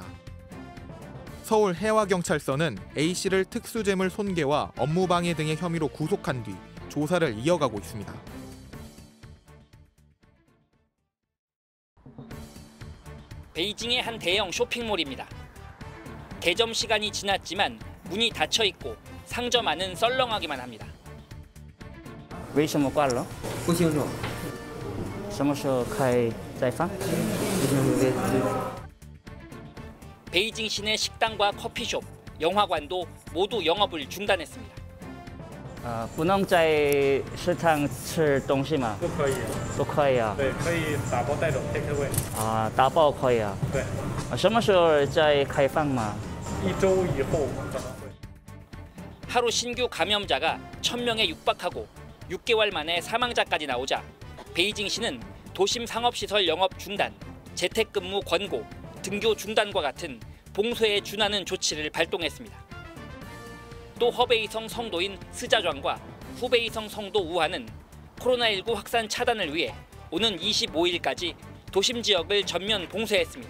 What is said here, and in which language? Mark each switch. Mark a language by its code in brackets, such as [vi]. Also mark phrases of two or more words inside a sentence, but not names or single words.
[ko] 서울 해와경찰서는 A씨를 특수재물 손괴와 업무방해 등의 혐의로 구속한 뒤 조사를 이어가고 있습니다. 베이징의 한 대형 쇼핑몰입니다. 개점 시간이 지났지만 문이 닫혀 있고 상점 안은 썰렁하기만 합니다. [zh] 为什么关了？不清楚。什么时候开再放？ [ko] 베이징 시내 식당과 커피숍, 영화관도 모두 영업을 중단했습니다. [zh] 不能在食堂吃东西吗？不可以。不可以啊。对，可以打包带走 [en] take away。 [zh] 打包可以啊。对。什么时候再开放吗？1周以后可能会。 [ko] 하루 신규 감염자가 1000명에 육박하고 6개월 만에 사망자까지 나오자 베이징시는 도심 상업시설 영업 중단, 재택근무 권고, 등교 중단과 같은 봉쇄에 준하는 조치를 발동했습니다. 또 허베이성 성도인 스자庄과 후베이성 성도 우한은 코로나19 확산 차단을 위해 오는 25일까지 도심 지역을 전면 봉쇄했습니다.